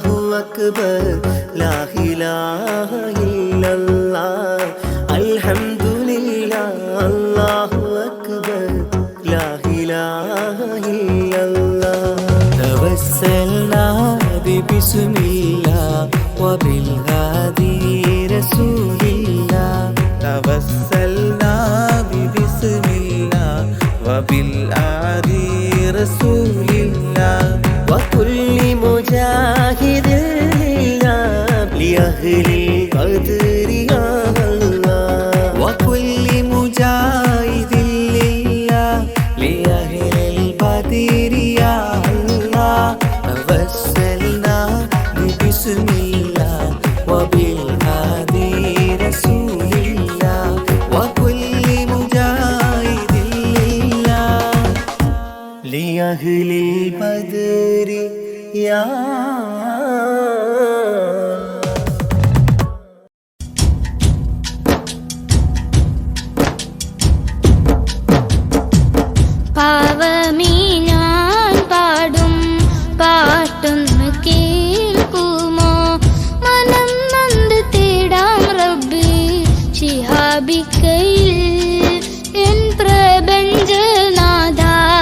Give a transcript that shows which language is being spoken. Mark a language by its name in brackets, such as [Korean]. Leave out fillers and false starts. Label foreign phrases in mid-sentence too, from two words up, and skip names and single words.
[Arabic] أكبر لا إله إلا الله الحمد لله الله أكبر لا إله إلا الله توسلنا بسم الله وبالهادي رسول الله توسلنا ببسم الله وبالآدي رسول الله وكل مجاهد لله لأهل القدر يا الله وكل مجاهد لله لأهل البدر يا الله توسلنا ببسم الله وبالهادي رسول الله وكل مجاهد لله لأهل البدر يا [Malayalam] പാവമീ ഞാൻ പാടും പാട്ടൊന്ന് കേൾക്കുമോ മനം നൊന്ത് തേടാം റബ്ബ് ശിഹാബിക്കയിൽ എൻ പ്രപഞ്ചനാഥ